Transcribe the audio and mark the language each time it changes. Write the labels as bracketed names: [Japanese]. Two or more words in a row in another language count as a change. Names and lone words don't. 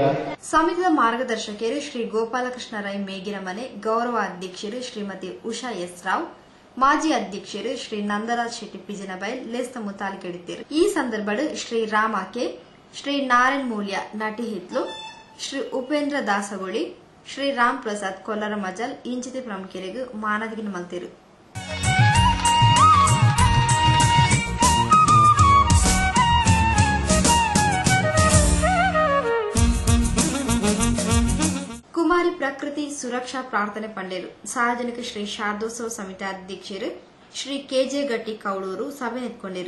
[Tulu] ಸಮಿತಿಯ ಮಾರ್ಗದರ್ಶಕರು ಶ್ರೀ ಗೋಪಾಲಕೃಷ್ಣ ರೈ ಮೇಗಿನ ಮನೆ, ಗೌರವ ಅಧ್ಯಕ್ಷರು ಶ್ರೀಮತಿ ಉಷಾ ಎಸ್ ರಾವ್, ಮಾಜಿ ಅಧ್ಯಕ್ಷರು ಶ್ರೀ ನಂದರಾಜ್ ಶೆಟ್ಟಿ ಪಿಜಿನಬೈಲ್ ಲೇಸ್ತ ಮುತಾಲಿಕೆಡಿದ್ದರು. ಈ ಸಂದರ್ಭದ ಶ್ರೀ ರಾಮ ಕೆ, ಶ್ರೀ ನಾರಾಯಣ್ ಮೂಲ್ಯ ನಟಿ ಹಿತ್ಲು, ಶ್ರೀ ಉಪೇಂದ್ರ ದಾಸಗೋಳಿ, ಶ್ರೀ ರಾಮ್ ಪ್ರಸಾದ್ ಕೊಲ್ಲರ ಮಜಲ್ ಇಂಚಿತಿ ಪ್ರಮುಖರಿಗೆ ಮಾನದಿಗಿನ ಮಲ್ತಿರು. ಕುಮಾರಿ ಪ್ರಕೃತಿ ಸುರಕ್ಷಾ ಪ್ರಾರ್ಥನೆ ಪಂಡೇರು ಸಾರ್ವಜನಿಕ ಶ್ರೀ ಶಾರದೋತ್ಸವ ಸಮಿತಿ ಅಧ್ಯಕ್ಷರು ಶ್ರೀ ಕೆಜೆ ಗಟ್ಟಿ ಕೌಳೂರು ಸಭೆ ನೆತ್ಕೊಂಡಿರು.